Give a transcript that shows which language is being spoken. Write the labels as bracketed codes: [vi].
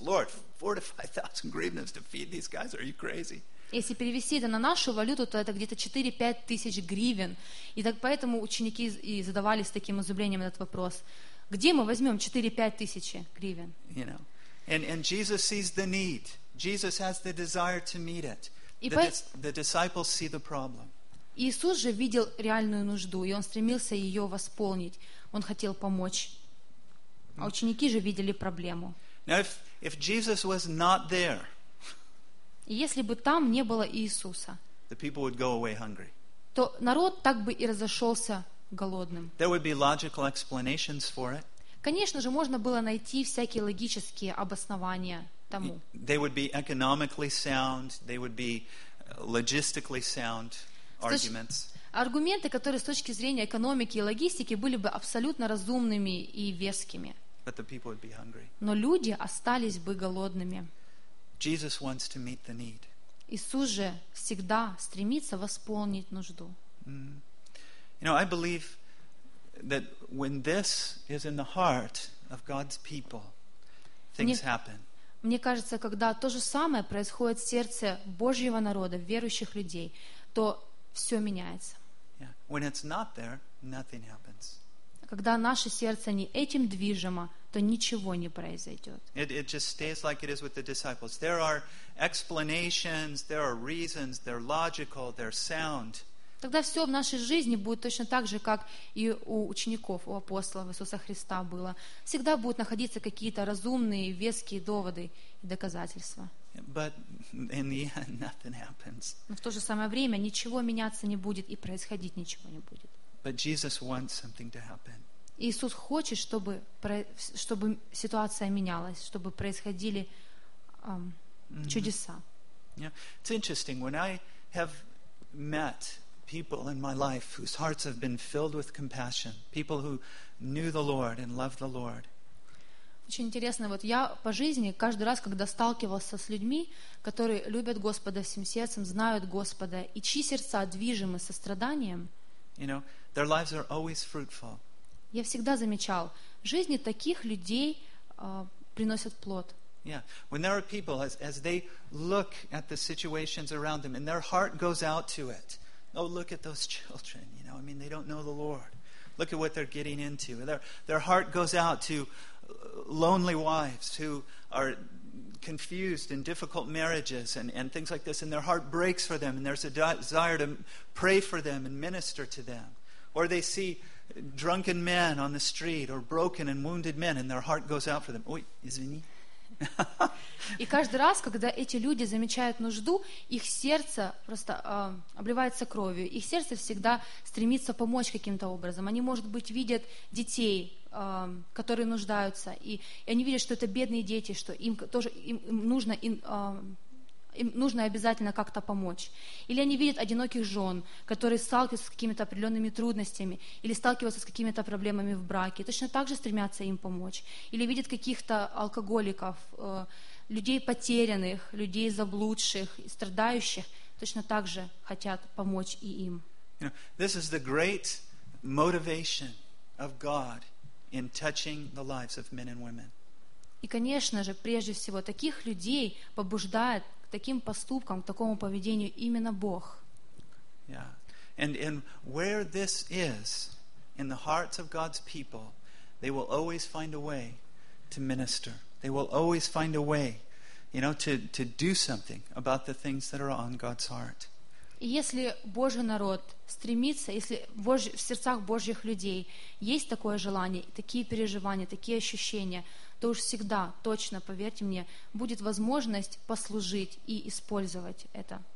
[en] Lord, 4,000 to 5,000 hryvnias to feed these guys? Are you crazy? [ru] Если перевести это на нашу валюту, то это где-то 4-5 тысяч гривен. И так поэтому ученики и задавались таким изумлением этот вопрос. Где мы возьмем 4-5 тысяч гривен? [en] You know, and Jesus sees the need. Jesus has the desire to meet it. The disciples see the problem. [ru] Иисус же видел реальную нужду, и Он стремился ее восполнить. Он хотел помочь. А ученики же видели проблему. [en] Now, if Jesus was not there, [ru] и если бы там не было Иисуса, [en] the people would go away hungry. [ru] То народ так бы и разошелся голодным. [en] There would be logical explanations for it. [ru] Конечно же, можно было найти всякие логические обоснования тому. [en] They would be economically sound, they would be logistically sound arguments. [ru] Аргументы, которые с точки зрения экономики и логистики были бы абсолютно разумными и вескими. [en] But the people would be hungry. [ru] Но люди остались бы голодными. [en] Jesus wants to meet the need. [ru] Иисус же всегда стремится восполнить нужду. [en] You know, I believe that when this is in the heart of God's people, things happen. [ru] Мне кажется, когда то же самое происходит в сердце Божьего народа, верующих людей, то все меняется. [en] Yeah. When it's not there, nothing happens. [ru] Когда наше сердце не этим движимо, то ничего не произойдет. [en] It just stays like it is with the disciples. There are explanations, there are reasons, they're logical, they're sound. [ru] Тогда все в нашей жизни будет точно так же, как и у учеников, у апостолов Иисуса Христа было. Всегда будут находиться какие-то разумные, веские доводы и доказательства. [en] But in the end, nothing happens. [ru] Но в то же самое время ничего меняться не будет и происходить ничего не будет. [en] But Jesus wants something to happen. [ru] Иисус хочет, чтобы ситуация менялась, чтобы происходили чудеса. [en] Yeah. It's interesting. When I have met people in my life whose hearts have been filled with compassion, people who knew the Lord and loved the Lord. [ru] Очень интересно, вот я по жизни каждый раз, когда сталкивался с людьми, которые любят Господа всем сердцем, знают Господа, и чьи сердца движимы состраданием, [en] you know, their lives are always fruitful. [ru] Я всегда замечал, жизни таких людей приносят плод. [en] Yeah. When there are people, as they look at the situations around them, and their heart goes out to it, oh, look at those children, you know, I mean, they don't know the Lord. Look at what they're getting into. Their heart goes out to lonely wives who are confused in difficult marriages and things like this, and their heart breaks for them, and there's a desire to pray for them and minister to them. Or they see drunken men on the street or broken and wounded men, and their heart goes out for them. [ru] Ой, извини. И каждый раз, когда эти люди замечают нужду, их сердце просто обливается кровью. Их сердце всегда стремится помочь каким-то образом. Они, может быть, видят детей, которые нуждаются, и они видят, что это бедные дети, что им тоже им нужно обязательно как-то помочь. Или они видят одиноких жен, которые сталкиваются с какими-то определенными трудностями, или сталкиваются с какими-то проблемами в браке, точно так же стремятся им помочь. Или видят каких-то алкоголиков, людей потерянных, людей заблудших, страдающих, точно так же хотят помочь и им. [en] You know, this is the great motivation of God in touching the lives of men and women. [ru] И, конечно же, прежде всего, таких людей побуждает к таким поступкам, к такому поведению именно Бог. [en] Yeah. And where this is in the hearts of God's people, they will always find a way to minister. They will always find a way, you know, to do something about the things that are on God's heart. [ru] И если Божий народ стремится, если в сердцах Божьих людей есть такое желание, такие переживания, такие ощущения, то уж всегда, точно, поверьте мне, будет возможность послужить и использовать это